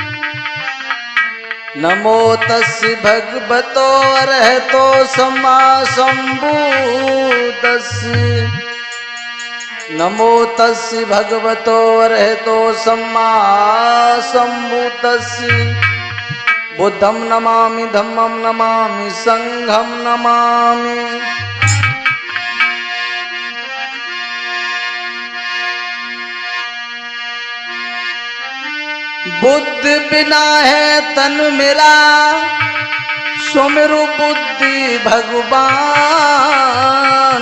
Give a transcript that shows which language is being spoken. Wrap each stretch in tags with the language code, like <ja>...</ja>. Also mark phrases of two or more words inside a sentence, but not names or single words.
<pi>नमो तस् भगवतो अरहतो सम्मा संबुद्धस्य। नमो तस् भगवतो अरहतो सम्मा संबुद्धस्य। बुद्धं नमामि धम्मं नमामि संघं नमामि।</pi> <hi>बुद्ध बिना है तन मेरा, सुमिरु बुद्धि भगवान।</hi>